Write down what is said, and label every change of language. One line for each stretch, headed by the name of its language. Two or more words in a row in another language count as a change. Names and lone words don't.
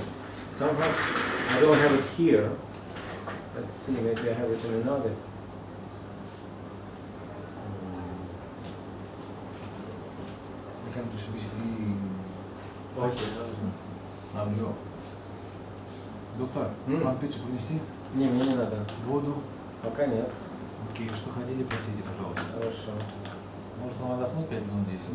English: Somehow I don't have it here. Let's see, maybe I have it in another.
Greek: Είχαμε τους πείσει τι... Όχι, αύριο.
Russian: Доктор, вам пиццу принести? Не, мне не надо. Воду? Пока нет. Окей, что хотите, просите, пожалуйста. Хорошо. Может вам отдохнуть 5 минут здесь?